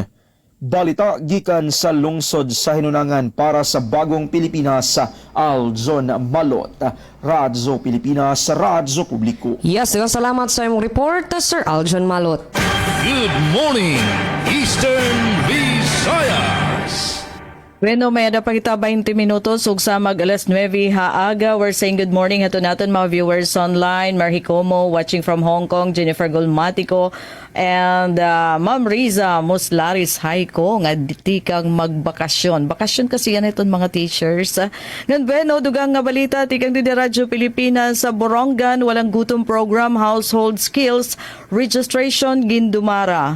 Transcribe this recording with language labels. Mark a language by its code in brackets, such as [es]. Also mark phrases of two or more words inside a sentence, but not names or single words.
[ceb] Balita gikan sa lungsod sa Hinunangan para sa Bagong Pilipinas, Aljon Malot. Radyo Pilipinas, Radyo Publiko. Yes, salamat sa imong report, Sir Aljon Malot. Good morning, Eastern Visayas. [war] Bueno, may ada pa kita 20 minutos ug sa mag alas 9 haaga. [en] We're saying good morning [war] hato naton mga [en] viewers online. [war] Marhi Como [en] watching from Hong Kong, [war] Jennifer Golmatico and Ma'am Riza Muslaris Haiko nga tikang magbakasyon. Bakasyon [tl] kasi yan [war] iton mga teachers. Ngan bueno, dugang nga balita tikang di Radyo Pilipinas sa Borongan walang gutom program [en] household skills registration [war] gindumara.